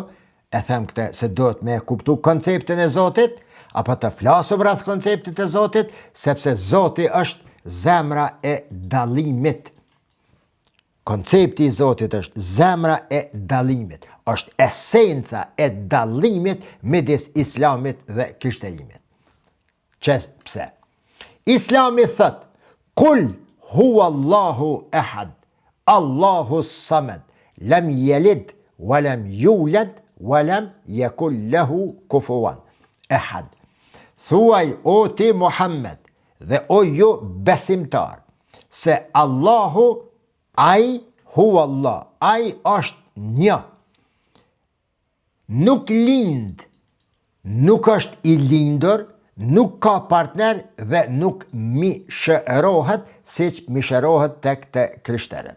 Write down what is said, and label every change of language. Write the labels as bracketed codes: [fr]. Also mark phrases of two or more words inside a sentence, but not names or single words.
[sq] E them këtë se duhet me kuptu konceptin e Zotit, apo të flasim rreth konceptit e Zotit, sepse Zoti është zemra e dallimit. Koncepti i Zotit është zemra e dallimit, është esenca e dallimit midis islamit dhe krishterimit. Pse? Islami thot, [ar] قل هو الله أحد الله الصمد لم يلد ولم يولد ولم يكن له كفوا أحد. [sq] Thuaj o ti Muhammed dhe o ju besimtar, se Allahu ai [ar] هو الله, [sq] ai është një. Nuk lind, nuk është i lindur, nuk ka partner dhe nuk mishërohet si që mishërohet tek të krishterët.